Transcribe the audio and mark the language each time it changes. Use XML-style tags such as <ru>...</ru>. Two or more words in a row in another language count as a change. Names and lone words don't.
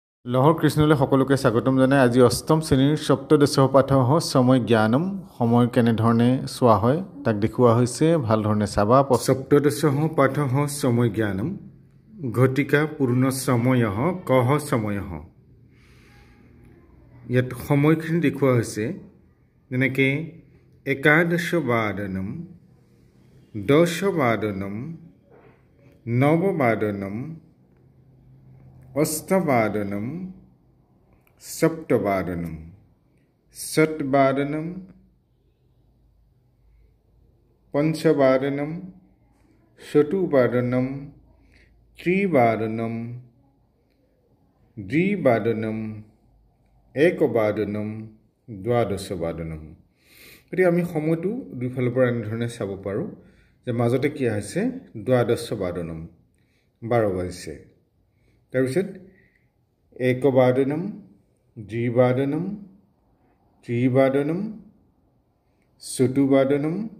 <as>লহৰ কৃষ্ণলৈ সকলোকে স্বাগতম জনাই আজি অষ্টম শ্ৰেণীৰ সপ্তদশ পাঠ সময় জ্ঞানম সময় কেনেধৰণে চোৱা হয় তাক দেখুওৱা হৈছে ভাল ধৰণে চাবা সপ্তদশ পাঠ সময় জ্ঞানম ঘটিকা পূৰ্ণ সময় কহ সময় ইয়াত সময়খিনি দেখুওৱা হৈছে যেনেকৈ</as> <sa>একাদশ বাদনম দশ বাদনম নৱ বাদনম अष्टवादनम सप्तवादनम षट्वादनम पंचवादनम चतुर्वादनम त्रिवादनम द्विवादनम एकवादनम द्वादशवादनम</sa> <as>গতিকে আমি সময়টো দুইফালৰ পৰা এনেধৰণে চাব পাৰোঁ যে মাজতে কি আছে দ্বাদশবাদনম 12 বাজিছে তাৰপিছত</as> <sa>একবাদনম দ্বিবাদনম ত্ৰিবাদনম চতুৰ্বাদনম</sa>